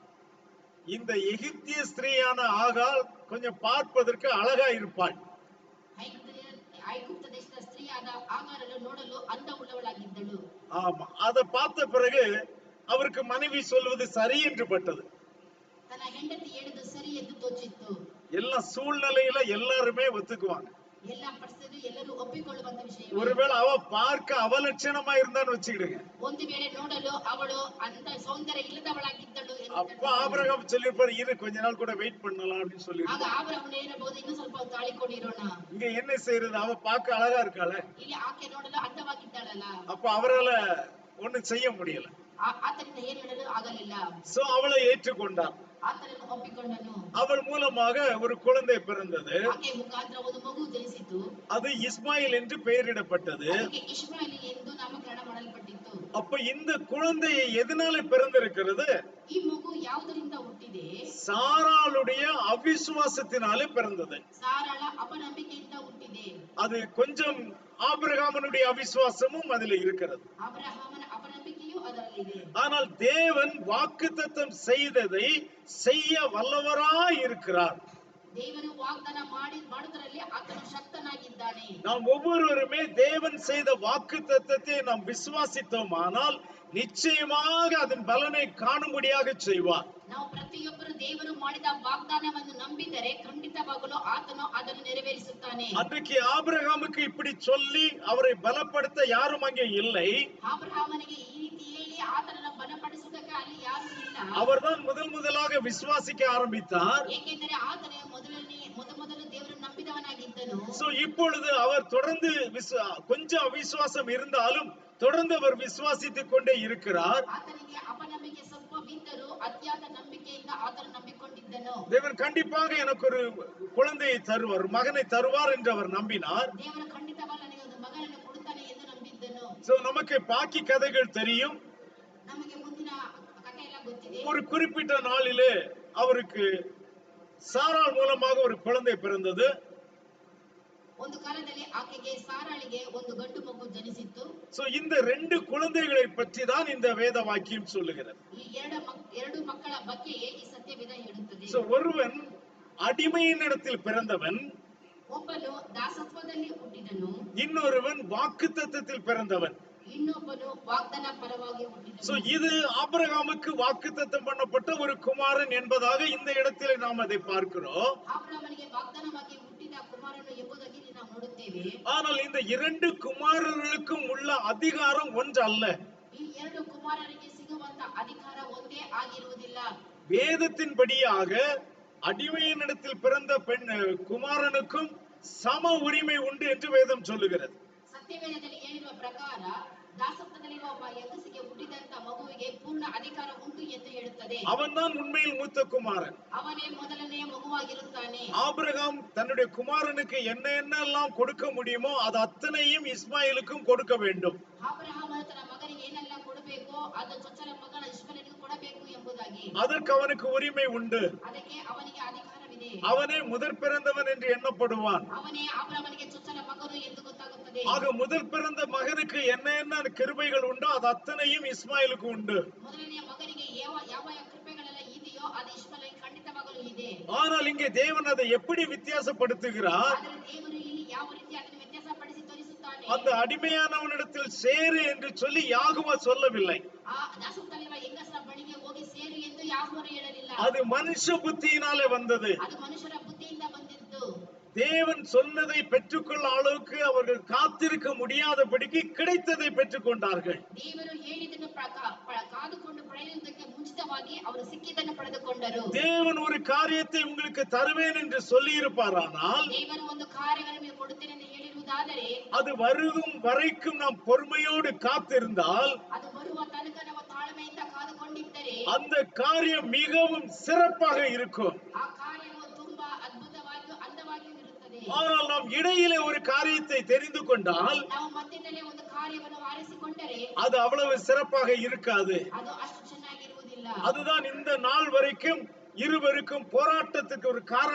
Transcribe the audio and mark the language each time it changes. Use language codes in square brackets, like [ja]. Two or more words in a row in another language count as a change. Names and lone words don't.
[ta] ஏன்னா இந்த எகிப்திய ஸ்திரீயான ஆகாள் கொஞ்சம் பார்ப்பதற்கு அழகா இருப்பாள். [kn] ಐಗುಪ್ತ ದೇಶದ ಸ್ತ್ರೀಯಾದ ಆಗಾರಳು ನೋಡಲು ಅಂದ ಉಳ್ಳವಳಾಗಿದ್ದಳು. [ta] ஆமா, அதை பார்த்த பிறகு அவருக்கு மனைவி சொல்வது சரி என்று பட்டது. [kn] ತನ್ನ ಹೆಂಡತಿ ಹೇಳಿದ್ದು ಸರಿ ಎಂದು ತೋಚಿತ್ತು. [ta] எல்லா சூழ்நிலையில எல்லாருமே ஒத்துக்குவாங்க. [kn] எல்லா ಪರಿಸ್ಥಿತಿ ಎಲ್ಲರೂ ಒಪ್ಪಿಕೊಳ್ಳುವಂತ ವಿಷಯ. [ta] ஒருவேளை அவ பார்க்க அவலட்சணமா இருந்தான்னு வச்சுக்கிடுங்க. [kn] ಒಂದು ವೇಳೆ ನೋಡಲು ಅವಳು ಅಂತ ಸೌಂದರ್ಯ ಇಲ್ಲದವಳಾಗಿದ್ದಳು. [ta] அப்ப ஆபிரகாம் சொல்லிருப்பாரு, இரு கொஞ்ச நாள் கூட வெயிட் பண்ணலாம் அப்படின்னு சொல்லி. [kn] ಆಗ ಆಬ್ರಹಾಮನು ಹೇಳಬಹುದು, ಇನ್ನು ಸ್ವಲ್ಪ ತಾಳಿಕೊಂಡಿರೋಣ. [ta] இங்க என்ன செய்யறது, அவ பார்க்க அழகா இருக்காள, [kn] ಇಲ್ಲಿ ಆಕೆ ನೋಡಲು ಅಂದವಾಗಿದ್ದಾಳಲ್ಲ. [ta] அப்ப அவரால ஒண்ணும் செய்ய முடியல. [kn] ಆತನಿಂದ ಏನು ಹೇಳಲು ಆಗಲಿಲ್ಲ. [ta] சோ அவளை ஏற்றுக்கொண்டார். [kn] ಆತನನ್ನು ಒಪ್ಪಿಕೊಂಡನು. [ta] அவள் மூலமாக ஒரு குழந்தை பிறந்தது. [kn] ಆಕೆ ಮುಖಾಂತರ ಒಂದು ಮಗು ಜನಿಸಿತು. [ta] அது இஸ்மாயில் என்று பெயரிடப்பட்டது. [kn] ಅದಕ್ಕೆ ಇಷ್ಮಾಯೇಲ್ ಎಂದು ನಾಮಕರಣ ಮಾಡಲ್ಪಟ್ಟಿತು. [ta] அப்ப இந்த குழந்தை எதனால பிறந்திருக்கிறது? [kn] ಈ ಮಗು ಯಾವುದರಿಂದ ಹುಟ್ಟಿದೆ? [ta] சாராளுடைய அவிசுவாசத்தினாலே பிறந்தது. [kn] ಸಾರಳ ಅಪನಂಬಿಕೆಯಿಂದ ಹುಟ್ಟಿದೆ. [ta] அது கொஞ்சம் ஆபிரகாமனுடைய அவிசுவாசமும் அதில் இருக்கிறது. [kn] ಅಬ್ರಹಾಮನ ಅಪನಂಬಿಕೆಯೂ ಅದರಲ್ಲಿದೆ. [ta] ஆனால் தேவன் வாக்குத்தத்தம் செய்ததை செய்ய வல்லவராய் இருக்கிறார். [kn] ದೇವರು ವಾಗ್ದಾನ ಮಾಡುವುದರಲ್ಲಿ ಆತನು ಶಕ್ತನಾಗಿದ್ದಾನೆ. [ta] நாம் ஒவ்வொருவருமே தேவன் செய்த வாக்குத்தத்தத்தை நாம் விசுவாசித்தோமானால் நிச்சயமாக அதன் பலனை காணும்படியாக செய்வார். [kn] ನಾವು ಪ್ರತಿಯೊಬ್ಬರು ದೇವರು ಮಾಡಿದ ವಾಗ್ದಾನವನ್ನು ನಂಬಿದರೆ ಖಂಡಿತವಾಗಲು ಆತನು ಅದನ್ನು ನೆರವೇರಿಸುತ್ತಾನೆ. [ta] அன்றைக்கு ஆபிரகாமுக்கு இப்படி சொல்லி அவரை பலப்படுத்த யாரும் அங்கே இல்லை. [kn] ಆಬ್ರಹಾಮನಿಗೆ ಈ ರೀತಿ ಹೇಳಿ ಆತನನ್ನು ಬಲಪಡಿಸುವುದಕ್ಕೆ ಅಲ್ಲಿ ಯಾರೂ ಇಲ್ಲ. [ta] அவர்தான் முதலாக விசுவாசிக்க ஆரம்பித்தார். [kn] ಏಕೆಂದರೆ ಆತನೇ ಮೊದಲು ದೇವರನ್ನು ನಂಬಿದವನಾಗಿದ್ದನು. [ta] சோ இப்பொழுது அவர் தொடர்ந்து கொஞ்சம் அவிசுவாசம் இருந்தாலும் தொடர்ந்து அவர் விசுவாசித்துக் கொண்டே இருக்கிறார். [kn] ಆತನಿಗೆ ಅಪನಂಬಿಕೆ ಸ್ವಲ್ಪವಿದ್ದರೂ ಅತ್ಯಂತ ನಂಬಿಕೆಯಿಂದ ಆತನು ನಂಬಿಕೊಂಡಿದ್ದನು. [ta] தேவன் கண்டிப்பாக எனக்கு ஒரு குழந்தையை தருவார், மகனை தருவார் என்று அவர் நம்பினார். [kn] ದೇವರು ಖಂಡಿತವಾಗಿ ನನಗೆ ಒಂದು ಮಗನನ್ನು ಕೊಡುತ್ತಾನೆ ಎಂದು ನಂಬಿದ್ದನು. [ta] சோ நமக்கு பாக்கி கதைகள் தெரியும். [kn] ನಮಗೆ ಮುಂದಿನ ಕಥೆ ಎಲ್ಲ ಗೊತ್ತಿದೆ. [ta] ஒரு குறிப்பிட்ட நாளிலே அவருக்கு சாராள் மூலமாக ஒரு குழந்தை பிறந்தது. [kn] ಒಂದು ಕಾಲದಲ್ಲಿ ಆಕೆಗೆ ಸಾರಾಳಿಗೆ ಒಂದು ಗಂಡು ಮಗು ಜನಿಸಿತು. [ta] சோ இந்த ரெண்டு குழந்தைகளை பற்றி தான் இந்த வேத வாக்கியம் சொல்லுகிறது. [kn] ಈ ಎರಡು ಮಕ್ಕಳ ಬಗ್ಗೆಯೇ ಈ ಸತ್ಯವೇದ ಹೇಳುತ್ತದೆ. [ta] சோ ஒருவன் அடிமையினிடத்தில் பிறந்தவன், [kn] ಒಬ್ಬನು ದಾಸತ್ವದಲ್ಲಿ ಹುಟ್ಟಿದನು, [ta] இன்னொருவன் வாக்குத்தத்தத்தில் பிறந்தவன். [kn] ಇನ್ನೊಬ್ಬನು ವಾಗ್ದಾನ ಪರವಾಗಿ ಹುಟ್ಟಿದನು. [ta] சோ இது ஆபிரகாமுக்கு வாக்குத்தத்தம் பண்ணப்பட்ட ஒரு குமாரன் என்பதாக இந்த இடத்திலே நாம் அதை பார்க்கிறோம். [kn] ಆಬ್ರಹಾಮನಿಗೆ ವಾಗ್ದಾನವಾಗಿ ಹುಟ್ಟಿದ ಕುಮಾರನು ಎಂಬುದಾಗಿ ನಾವು ನೋಡುತ್ತೇವೆ. [ta] ஆனால் இந்த இரண்டு குமாரர்களுக்கும் உள்ள அதிகாரம் ஒன்றல்ல. [kn] ಈ ಎರಡು ಕುಮಾರರಿಗೆ ಸಿಗುವಂತ ಅಧಿಕಾರ ಒಂದೇ ಆಗಿರುವುದಿಲ್ಲ. [ta] வேதத்தின்படியாக அடிமையினிடத்தில் பிறந்த குமாரனுக்கும் சம உரிமை உண்டு என்று வேதம் சொல்லுகிறது. [kn] ಸತ್ಯವೇದದಲ್ಲಿ ಹೇಳಿರುವ ಪ್ರಕಾರ ದಾಸತ್ವದಲ್ಲಿರುವ ಒಬ್ಬ ಹೆಂಗಸಿಗೆ ಹುಟ್ಟಿದಂತ ಮಗುವಿಗೆ ಪೂರ್ಣ ಅಧಿಕಾರ ಉಂಟು ಎಂದು ಹೇಳುತ್ತದೆ. [ta] அவன்தான் உண்மையில் மூத்த குமாரன். [kn] ಅವನೇ ಮೊದಲನೆಯ ಮಗುವಾಗಿರುತ್ತಾನೆ. [ta] ஆபிரகாம் தன்னுடைய குமாரனுக்கு என்னென்னலாம் கொடுக்க முடியுமோ அது அத்தனையும் இஸ்மாயிலுக்கும் கொடுக்க வேண்டும். [kn] ಆಬ್ರಹಾಮನು ತನ್ನ ಮಗನಿಗೆ ಏನೆಲ್ಲ ಕೊಡಬೇಕೋ ಅದು ಚೊಚ್ಚಲ ಮಗನ ಇಷ್ಮಾಯೇಲನಿಗೆ ಕೊಡಬೇಕು ಎಂಬುದಾಗಿ [ta] அதற்கு அவனுக்கு உரிமை உண்டு. [kn] ಅದಕ್ಕೆ ಅವನಿಗೆ ಅಧಿಕಾರವಿದೆ. [ta] அவனே முதற் பிறந்தவன் என்று எண்ணப்படுவான். [kn] ಅವನೇ ಆಬ್ರಹಾಮನಿಗೆ ಚೊಚ್ಚಲ ಮಗನು ಎಂದು ಗೊತ್ತಾಗುತ್ತದೆ. [ta] ஆக முதற் பிறந்த மகனுக்கு என்ன கிருபைகள் உண்டோ அது அத்தனையும் இஸ்மாயிலுக்கு உண்டு. [kn] ಮೊದಲನೆಯ ಮಗನಿಗೆ ಯಾವ ಯಾವ ಕೃಪೆಗಳೆಲ್ಲ ಇದೆಯೋ ಅದು ಇಷ್ಮಾಯೇಲನಿಗೆ ಖಂಡಿತವಾಗಲೂ ಇದೆ. [ta] ஆனால் இங்கே தேவன் அதை எப்படி வித்தியாசப்படுத்துகிறார்? [kn] ಆದರೆ ದೇವರು ಇಲ್ಲಿ ಯಾವ ರೀತಿ ಅದನ್ನು ವ್ಯತ್ಯಾಸಪಡಿಸಿ ತೋರಿಸುತ್ತಾನೆ. [ta] அந்த ಅಡಿಮೆಯಾನವனிடத்தில் சேரு என்று சொல்லி யாகுவா சொல்லவில்லை. [kn] ಆ ದಾಸತ್ವದಲ್ಲಿರುವ ಹೆಂಗಸರ ಬಳಿಗೆ ಹೋಗಿ ಸೇರು ಎಂದು ಯಾಹೋವನು ಹೇಳಲಿಲ್ಲ. [ta] அது மனுஷ புத்தியினாலே வந்தது. [kn] ಅದು ಮನುಷ್ಯರ ಬುದ್ಧಿಯಿಂದ ಬಂದಿದ್ದು. [ta] தேவன் சொன்னதை பெற்றுக்கொள்ள அளவுக்கு அவர்கள் காத்திருக்க முடியாதபடிக்கு கிடைத்ததை பெற்றுக்கொண்டார்கள். [kn] ದೇವರು ಹೇಳಿದ್ದನ್ನು ಕಾದುಕೊಂಡು ಪಡೆಯುವುದಕ್ಕೆ ಮುಂಚಿತವಾಗಿ ಅವರು ಸಿಕ್ಕಿದ್ದನ್ನು ಪಡೆದುಕೊಂಡರು. [ta] தேவன் ஒரு காரியத்தை உங்களுக்கு தருவேன் என்று சொல்லி இருப்பாரானால், [kn] ದೇವರು ಒಂದು ಕಾರ್ಯಗಳನ್ನು ಕೊಡುತ್ತೇನೆ ಎಂದು ಹೇಳಿರುವುದಾದರೆ, [ta] அது வருகும் வரைக்கும் நாம் பொறுமையோடு காத்திருந்தால், [kn] ಅದು ಬರುವ ತನಕ ನಾವು ತಾಳ್ಮೆಯಿಂದ ಕಾದುಕೊಂಡಿದ್ದರೆ [ta] அந்த காரியம் மிகவும் சிறப்பாக இருக்கும். [kn] ಆ ಕಾರ್ಯವು ತುಂಬಾ ಅದ್ಭುತವಾಗಿಯೂ ಅಂದವಾಗಿಯೂ ಇರುತ್ತದೆ. [ta] ஆனால் நாம் இடையிலே ஒரு காரியத்தை தெரிந்து கொண்டால், [kn] ನಾವು ಮಧ್ಯದಲ್ಲೇ ಒಂದು ಕಾರ್ಯವನ್ನು ಆರಿಸಿಕೊಂಡರೆ [ta] அது அவ்வளவு சிறப்பாக இருக்காது. [kn] ಅದು ಅಷ್ಟು ಚೆನ್ನಾಗಿರುವುದಿಲ್ಲ. [ta] அதுதான் இந்த நாள் வரைக்கும் இருவருக்கும் போராட்டத்துக்கு ஒரு காரணமாக இருக்கிறது.